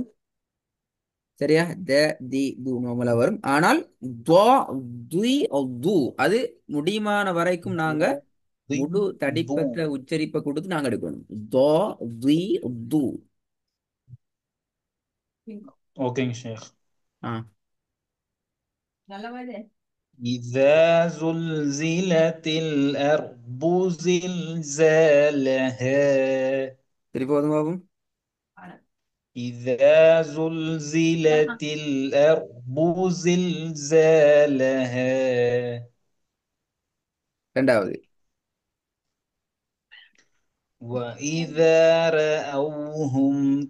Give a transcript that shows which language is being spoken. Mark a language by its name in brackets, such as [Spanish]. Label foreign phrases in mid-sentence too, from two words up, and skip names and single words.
[Tamil] சரியா? த தி து நார்மலா வரும். ஆனால் துவா துய் து அது முடியுமான வரைக்கும் நாங்க தி முழு து. தடிப்பற்ற உச்சரிப்பை கொடுத்து நாங்க எடுக்கணும். துவா துய் து. ஓகேங்க ஷேக். ஆ, [Arabic] إذا زلزلت الأرض زلزالها. [Tamil] திருப்பி வந்து பாப்போம். [Arabic] إذا زلزلت الأرض زلزالها. [Tamil] ரெண்டாவது. [Arabic] وإذا رأوهم